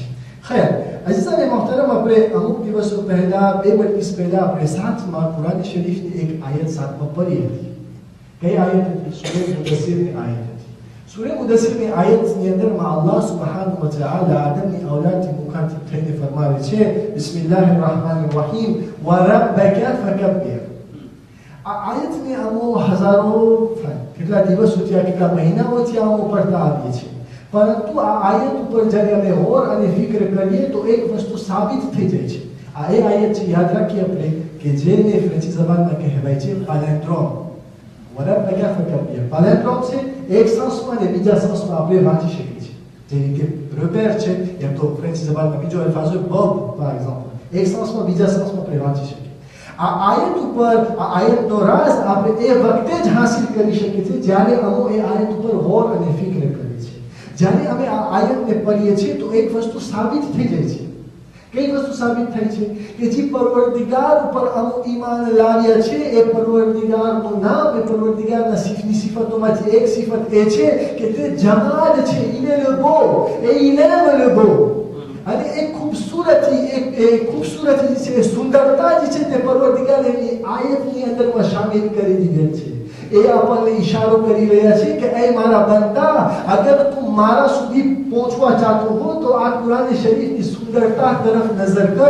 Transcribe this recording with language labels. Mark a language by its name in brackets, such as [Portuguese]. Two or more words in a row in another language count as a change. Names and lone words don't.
[Gujarati] ખૈર અઝીઝાન મોહતરમ આપણે અમુક દિવસો પહેલા 2 મજલિસ પહેલા આપણે સાથમાં કુરાન શરીફની એક આયત સાથમાં પઢી હતી. કઈ આયત હતી? સૂરહ મુદસ્સિરની આયત હતી. સૂરે મુદસ્સિરની આયતની અંદરમાં [Arabic] الله سبحانه وتعالى [Gujarati] આદમની ઔલાદથી મુખાતિબ થઈને ફરમાવે છે [Arabic] بسم الله الرحمن الرحيم وربك فكبر. [Gujarati] આ આયતને આમો હજારો કેટલા દિવસો થયા, કેટલા મહિનાઓ થયા આમો પડતા આવીએ છીએ, પરંતુ આ આયત ઉપર જ્યારે અમે ગૌર અને ફિક્ર કરીએ તો એક વસ્તુ સાબિત થઈ જાય છે. આ એ આયત છે, યાદ રાખીએ આપણે, કે જેને ફ્રેન્ચી જબાનમાં કહેવાય છે પાલેન્ડ્રોમ. [Arabic] وربك فكبر [Gujarati] પાલેન્ડ્રોમ છે, એક સંસ્માં અને બીજા સંસ્માં આપણે વાંચી શકીએ છીએ. જેવી કે repère છે, એમ તો ફ્રેન્ચી જબાનમાં બીજો અલ્ફાઝ હોય bob [French] par exemple, [Gujarati] એક સંસ્માં બીજા સંસ્માં આપણે વાંચી શકીએ. આ આયત ઉપર આ આયતનો રાઝ આપણે એ વખતે જ હાસિલ કરી શકીએ છીએ જ્યારે અમે એ આયત ઉપર ગૌર અને ફિક્ર કરીએ છીએ. જ્યારે અમે આ આયતને પઢીએ છીએ તો એક વસ્તુ સાબિત થઈ જાય છે. કઈ વસ્તુ સાબિત થઈ છે? કે જે પરવરદિગાર ઉપર અમે ઈમાન લાવ્યા છે એ પરવરદિગારનું નામ, એ પરવરદિગારના સિફતોમાંથી એક સિફત એ છે કે તે જમાલ છે, [French] il est le beau et il aime le beau. [Gujarati] અને એક ખૂબસૂરતી છે, સુંદરતા જે છે તે પરવરદિગાર એની આયતની અંદરમાં શામિલ કરી દીધેલ છે. એ આપણને ઈશારો કરી રહ્યા છે કે એ મારા બંદા, અગર તું મારા સુધી પહોંચવા ચાહતો હો તો આ કુરાન શરીફની સુંદરતા તરફ નજર કર.